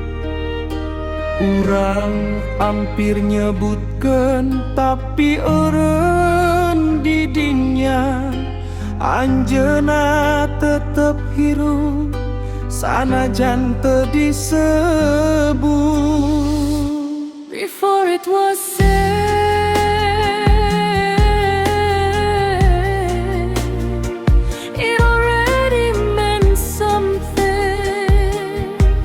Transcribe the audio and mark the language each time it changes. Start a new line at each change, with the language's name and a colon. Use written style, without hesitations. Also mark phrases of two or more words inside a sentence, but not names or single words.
Sundanese: Urang hampir nyebutkeun tapi eureun di dinya. Anjeunna tetep hirup sanajan teu disebut.
English: Before it was said, it already meant something.